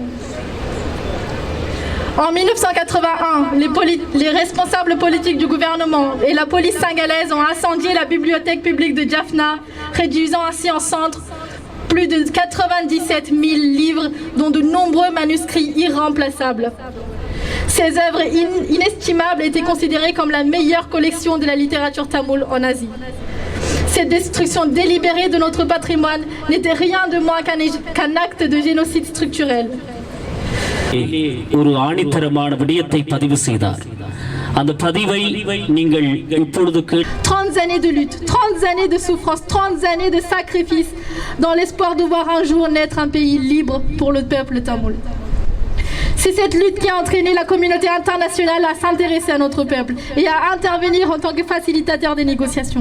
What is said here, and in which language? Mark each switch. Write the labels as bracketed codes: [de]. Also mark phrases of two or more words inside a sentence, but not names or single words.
[fr] En 1981, les responsables politiques du gouvernement et la police singalaise ont incendié la bibliothèque publique de Jaffna, réduisant ainsi en cendres plus de 97 000 livres, dont de nombreux manuscrits irremplaçables. Ces œuvres inestimables étaient considérées comme la meilleure collection de la littérature tamoule en Asie. Cette destruction délibérée de notre patrimoine n'était rien de moins qu'un acte de génocide structurel. [ta] ஒரு ஆணித்தரமான விடயத்தை பதிவு செய்தார். அந்த பதிவை நீங்கள் இப்பொழுது [fr] 30 années de lutte, 30 années de souffrance, 30 années de sacrifice dans l'espoir de voir un jour naître un pays libre pour le peuple tamoul. C'est cette lutte qui a entraîné la communauté internationale à s'intéresser à notre peuple et à intervenir en tant que facilitateur des négociations.